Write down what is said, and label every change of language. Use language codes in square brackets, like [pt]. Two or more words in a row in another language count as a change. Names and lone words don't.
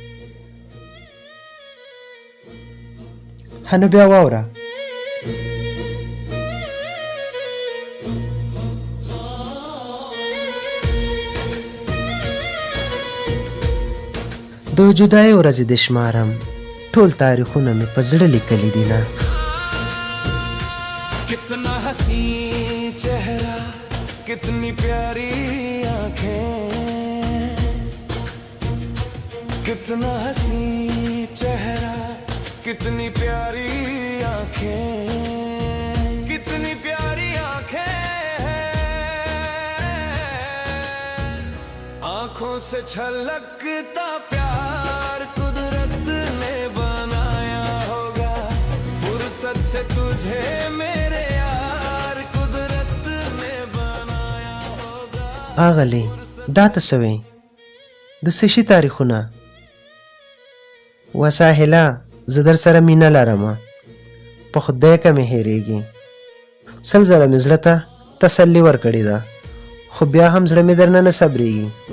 [ps] نو بیا واوره. د جدای ورځې د شمارم ټول تاریخونه مې په زړه لیکلي دي نه. [hi] कितना हसी चेहरा, कितनी प्यारी आंखें, कितना हसी चेहरा, कितनी प्यारी आंखें, कितनी प्यारी आंखें, आंखों से छलकता प्यार कुदरत ने बनाया होगा, फुर्सत से तुझे मेरे यार कुदरत ने बनाया होगा. [ps] اغلی دا ته څه وایې؟ د څه شي تاریخونه؟ و ساحله، زه در سره مینه لرمه، په خدای که مې هېرېږي. 100 ځله مې زړه ته تسلي ورکړې ده، خو بیا هم زړه مې درنه نه صبرېږي.